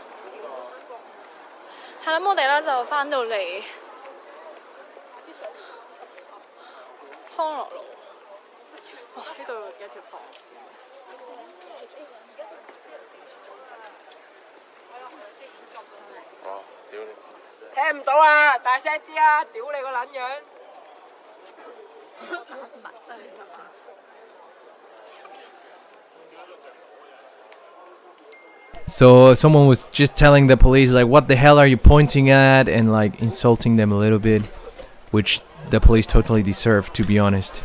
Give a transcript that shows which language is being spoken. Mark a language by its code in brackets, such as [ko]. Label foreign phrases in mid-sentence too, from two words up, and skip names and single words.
[yue] 係啦，咁我哋咧就翻到嚟康樂路。哇！呢度有條防線。哦，屌你！聽唔到啊！大聲啲啊！屌你個撚樣！ [en] So someone was just telling the police like, "What the hell are you pointing at?" and like insulting them a little bit, which the police totally deserve, to be honest.